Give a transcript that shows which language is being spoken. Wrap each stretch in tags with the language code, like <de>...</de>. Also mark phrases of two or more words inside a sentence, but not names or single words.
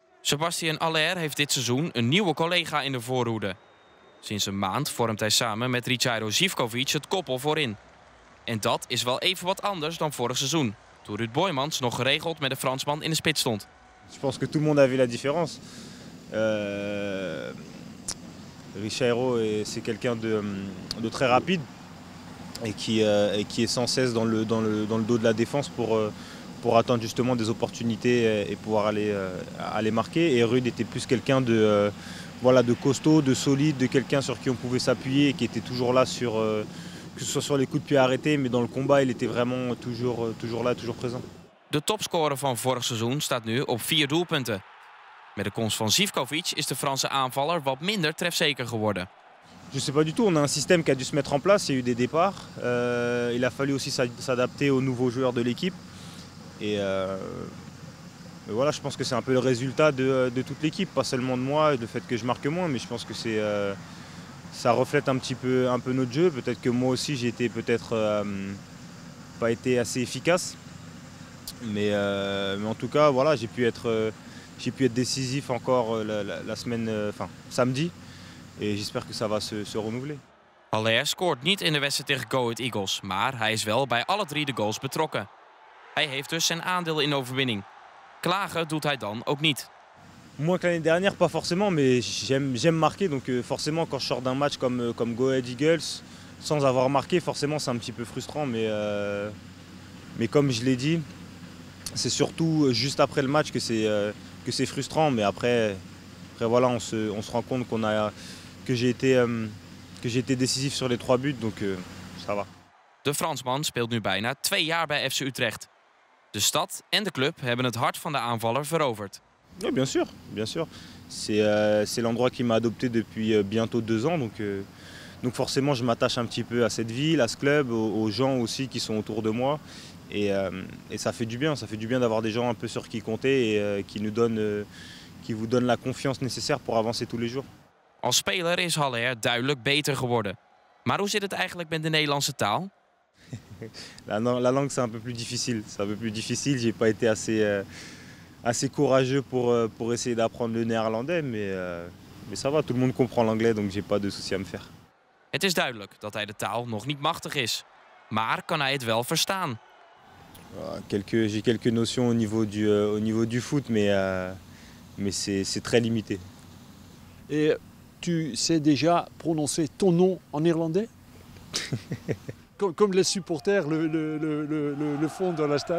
<nl>Sébastien Haller heeft dit seizoen een nieuwe collega in de voorhoede. Sinds een maand vormt hij samen met Richairo Živkovic het koppel voorin. En dat is wel even wat anders dan vorig seizoen, toen Ruud Boijmans nog geregeld met de Fransman in de spits stond.</nl> <fr>Je pense que tout le monde a vu la différence. Richairo, c'est quelqu'un de très rapide et qui est sans cesse dans le dos de la défense pour attendre justement des opportunités et pouvoir aller marquer. Et Ruud était plus quelqu'un de costaud, de solide, de quelqu'un sur qui on pouvait s'appuyer et qui était toujours là, que ce soit sur les coups de pied arrêtés, mais dans le combat, il était vraiment toujours là, toujours présent.</fr> <nl>De topscorer van vorig seizoen staat nu op 4 doelpunten. Met de komst van Živkovic is de Franse aanvaller wat minder trefzeker geworden.</nl> <fr>Je ne sais pas du tout, on a un système qui a dû se mettre en place, il y a eu des départs. Il a fallu aussi s'adapter aux nouveaux joueurs de l'équipe. Et voilà, je pense que c'est un peu le résultat de toute l'équipe, pas seulement de moi, le fait que je marque moins, mais je pense que ça reflète un peu notre jeu. Peut-être que moi aussi j'ai été pas été assez efficace. Mais en tout cas, voilà, j'ai pu être décisif encore la semaine, samedi. Et j'espère que ça va se renouveler.</fr> <nl>Haller scoort niet in de wedstrijd tegen Go Ahead Eagles, maar hij is wel bij alle 3 de goals betrokken. Hij heeft dus zijn aandeel in de overwinning. Klagen doet hij dan ook niet.</nl> <fr>Moins que l'année dernière, pas forcément, mais j'aime marquer. Donc forcément, quand je sors d'un match comme Go Ahead Eagles, sans avoir marqué, forcément c'est un petit peu frustrant. Mais comme je l'ai dit, c'est surtout juste après le match que c'est frustrant. Mais après voilà, on se rend compte que j'ai été décisif sur les 3 buts, donc ça va.</fr> <nl>De Fransman speelt nu bijna 2 jaar bij FC Utrecht. De stad en de club hebben het hart van de aanvaller veroverd.</nl> <fr>Oui, bien sûr, bien sûr. C'est l'endroit qui m'a adopté depuis bientôt 2 ans, donc forcément je m'attache un petit peu à cette ville, à ce club, aux gens aussi qui sont autour de moi. Et ça fait du bien d'avoir des gens un peu sur qui compter et qui vous donnent la confiance nécessaire pour avancer tous les jours.</fr> <nl>Als speler is Haller duidelijk beter geworden. Maar hoe zit het eigenlijk met de Nederlandse taal?</nl> <fr>La langue c'est un peu plus difficile. C'est un peu plus difficile. J'ai pas été assez courageux pour essayer d'apprendre le néerlandais, mais ça va. Tout le monde comprend l'anglais, donc j'ai pas de souci à me faire.</fr> <nl>Het is duidelijk dat hij de taal nog niet machtig is. Maar kan hij het wel verstaan?</nl> <fr>J'ai quelques notions au niveau du foot, mais c'est très limité. Et tu sais déjà prononcer ton nom en néerlandais? Comme les supporters le font dans la stade?</fr>